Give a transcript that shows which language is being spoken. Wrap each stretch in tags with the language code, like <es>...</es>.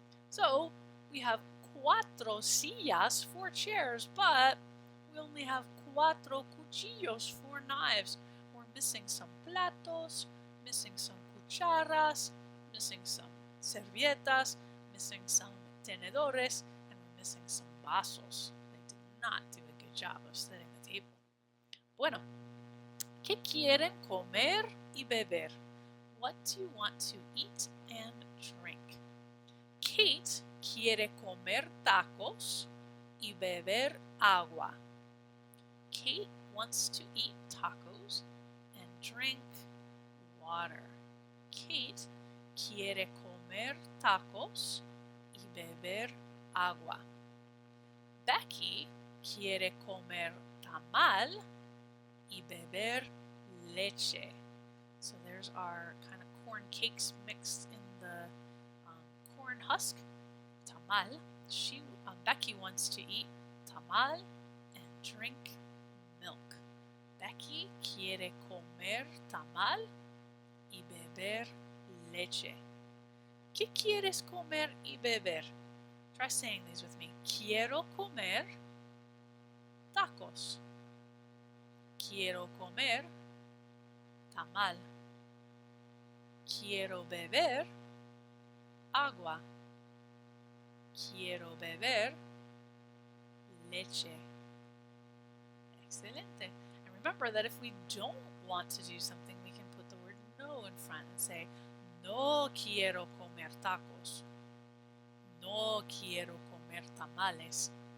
<en>So we have 4 sillas, 4 chairs, but we only have 4 cuchillos, 4 knives. We're missing some platos, missing some cucharas, missing some servilletas, missing some tenedores, and we're missing some vasos. They did not do a good job of setting the table.</en> <es>Bueno, ¿qué quieren comer y beber?</es> <en>What do you want to eat and drink?</en> <es>Kate quiere comer tacos y beber agua.</es> <en>Kate wants to eat tacos and drink water.</en> <es>Kate quiere comer tacos y beber agua. Becky quiere comer tamal y beber leche.</es> <en>So there's our kind of corn cakes mixed in the corn husk. Tamal. Becky wants to eat tamal and drink milk.</en> <es>Becky quiere comer tamal y beber leche. ¿Qué quieres comer y beber?</es> <en>Try saying these with me.</en> <es>Quiero comer tacos. Quiero comer tamal. Quiero beber agua. Quiero beber leche. Excelente.</es> <en>And remember that if we don't want to do something, we can put the word no in front and say,</en> <es>no quiero comer tacos. No quiero comer tamales.</es>